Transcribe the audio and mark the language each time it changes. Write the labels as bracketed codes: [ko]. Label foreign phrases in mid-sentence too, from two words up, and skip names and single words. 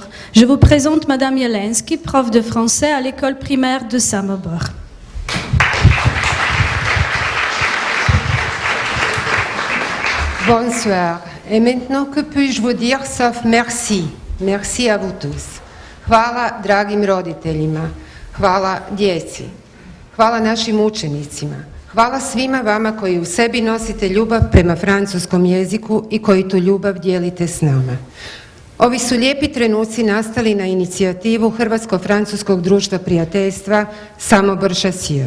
[fr] Je vous présente Madame Jelensky, prof de français à l'école primaire de Samobor. Bonsoir. Et maintenant, que puis-je vous dire sauf merci. Merci à vous tous. [hr] Hvala dragim roditeljima. Hvala djeci. Hvala našim učenicima. Hvala svima vama koji u sebi nosite ljubav prema francuskom jeziku i koji tu ljubav dijelite s nama. Ovi su lijepi trenuci nastali na inicijativu Hrvatsko-francuskog društva prijateljstva Samobor Chassieux.